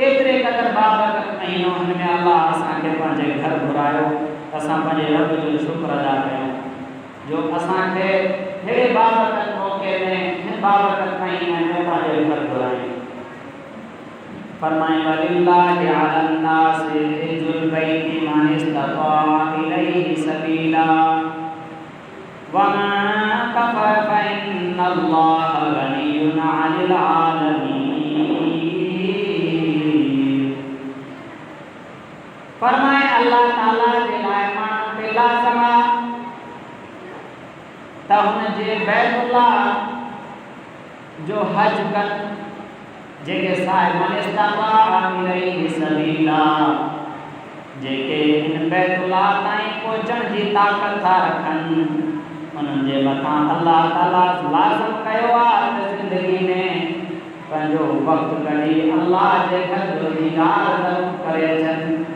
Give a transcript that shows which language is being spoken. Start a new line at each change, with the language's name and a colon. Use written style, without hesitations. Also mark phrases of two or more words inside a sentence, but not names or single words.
Sindhi: एतिरे क़दुरु बाबरकत महीनो हिन में अल्लाह असांखे पंहिंजे घर घुरायो। असां पंहिंजे रब जो शुक्र अदा कयूं जो असांखे अहिड़े बाबरकत मौक़े में हिन बाबरकत महीने में पंहिंजे घर घुरायो।
Arabic: فرمائے ولله على الناس حج البيت من استطاع إليه سبيلا ومن كفر فإن الله غني عن العالمين.
Sindhi: फरमाए अल्लाह ताला जे लाइ माण्हुनि ते लाज़िम आहे त हुन जे बैतुल्लाह जो हज कनि जेके साहिब
Arabic: من استطاع إليه سبيلا
Sindhi: जेके इन बैतुल्लाह ताईं पहुचण जी ताक़त था रखनि उन्हनि जे मथां अल्लाह ताला लाज़िम कयो आहे त ज़िंदगी में पंहिंजो वक़्तु कढी अल्लाह जे घर जो दीदार ज़रूर करे अचनि।